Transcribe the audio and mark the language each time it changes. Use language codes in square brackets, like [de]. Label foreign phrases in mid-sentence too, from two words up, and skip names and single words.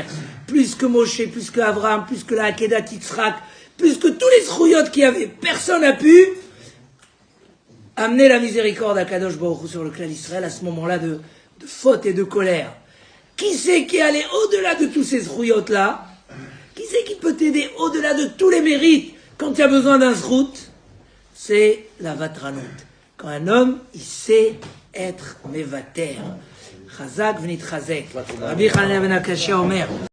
[fr] Plus que Moshe, plus que Abraham, plus que la Akedat Yitzhak, plus que tous les zrouyotes qu'il y avait, personne n'a pu amener la miséricorde à [he] קדוש ברוך הוא [fr] sur le clan d'Israël à ce moment-là de faute et de colère. Qui c'est qui est allé au-delà de tous ces zrouyotes-là? Qui c'est qui peut t'aider au-delà de tous les mérites quand tu as besoin d'un zrout? C'est la vatranut. Quand un homme, il sait être mevater. [he] חזק ונתחזק. רבי חנניא בן עקשיא אומר.